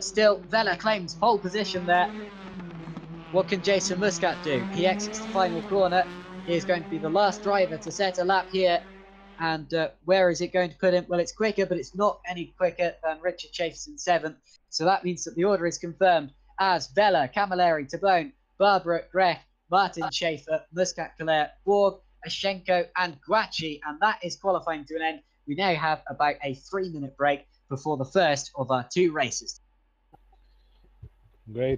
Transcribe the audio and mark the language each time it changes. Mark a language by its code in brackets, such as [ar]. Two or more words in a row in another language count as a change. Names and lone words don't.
[en] Still, Vella claims pole position there. What can Jason Muscat do? He exits the final corner. He is going to be the last driver to set a lap here. And where is it going to put him? Well, it's quicker, but it's not any quicker than Richard Chafes in 7th. So that means that the order is confirmed as Vella, Camilleri, Tabone, Barbara, Grech, Martin Schaefer, Muscat, Calais, Borg, Ashenko, and Guachi. And that is qualifying to an end. We now have about a 3-minute break before the first of our 2 races. Great.